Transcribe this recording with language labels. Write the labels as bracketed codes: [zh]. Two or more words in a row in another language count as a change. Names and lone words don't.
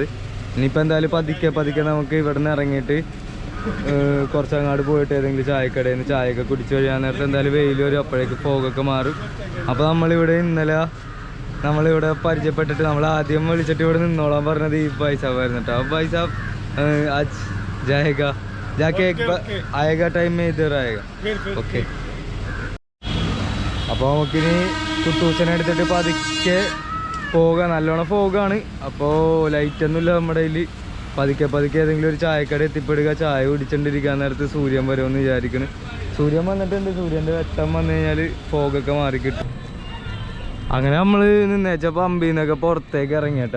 [ml] ഇനിയിപ്പോൾ എന്തായാലും പതുക്കെ നമുക്ക് ഇവിടെ നിന്ന് ഇറങ്ങിയിട്ട് കുറച്ചങ്ങാട് പോയിട്ട് ഏതെങ്കിലും ചായക്കടയിൽ നിന്ന് ചായയൊക്കെ കുടിച്ച് കഴിയാൻ നേരത്തെ എന്തായാലും വെയിൽ വരും. അപ്പോഴേക്ക് ഫോഗൊക്കെ മാറും. അപ്പോൾ നമ്മളിവിടെ പരിചയപ്പെട്ടിട്ട് നമ്മൾ ആദ്യം വിളിച്ചിട്ട് ഇവിടെ നിന്നോളാൻ പറഞ്ഞത് ഈ ഭായ് സാബായിരുന്നു കേട്ടോ. [hi] അപ്പോൾ भाई साहब आज जाएगा जाके एक आएगा टाइम में इधर आएगा ओके. [ml] അപ്പോൾ നമുക്കിനി കുട്ടൂസനെ എടുത്തിട്ട് പതുക്കെ പോകാം. നല്ലോണം ഫോഗാണ്. അപ്പോൾ ലൈറ്റൊന്നുമില്ല നമ്മുടെ കയ്യിൽ. പതുക്കെ ഏതെങ്കിലും ഒരു ചായക്കട എത്തിപ്പെടുക, ചായ കുടിച്ചോണ്ടിരിക്കാൻ നേരത്ത് സൂര്യൻ വരുമെന്ന് വിചാരിക്കുന്നു. സൂര്യൻ വന്നിട്ടുണ്ട്. സൂര്യൻ്റെ വെട്ടം വന്നു കഴിഞ്ഞാൽ ഫോഗൊക്കെ മാറിക്കിട്ടും. അങ്ങനെ നമ്മൾ നിന്നേച്ചപ്പോൾ പമ്പിൽ നിന്നൊക്കെ പുറത്തേക്ക് ഇറങ്ങി കേട്ടോ.